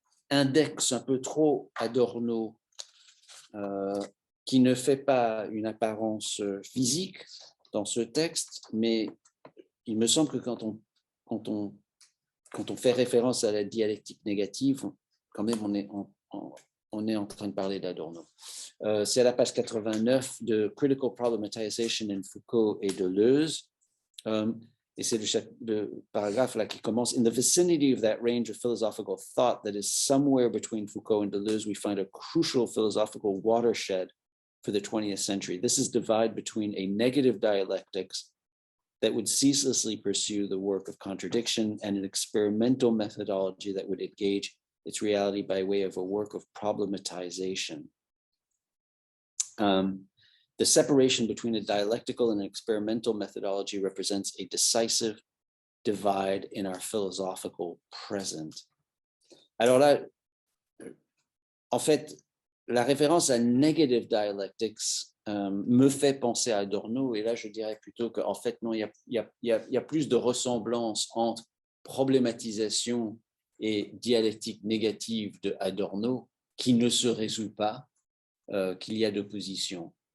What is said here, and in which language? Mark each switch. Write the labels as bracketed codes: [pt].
[fr] indexe un peu trop Adorno, qui ne fait pas une apparence physique dans ce texte, mais il me semble que quand on fait référence à la dialectique négative, quand même on est en train de parler d'Adorno. C'est à la page 89 de Critical Problematization in Foucault et Deleuze. Et c'est le paragraphe là qui commence. [en] In the vicinity of that range of philosophical thought that is somewhere between Foucault and Deleuze, we find a crucial philosophical watershed for the 20th century. This is divide between a negative dialectics that would ceaselessly pursue the work of contradiction and an experimental methodology that would engage its reality by way of a work of problematization. The separation between a dialectical and an experimental methodology represents a decisive divide in our philosophical present. [fr] Alors là, en fait, la référence à negative dialectics me fait penser à Adorno, et là je dirais plutôt qu'en fait non, il y a plus de ressemblance entre problématisation et dialectique négative de Adorno qui ne se résout pas, qu'il y a d'opposition.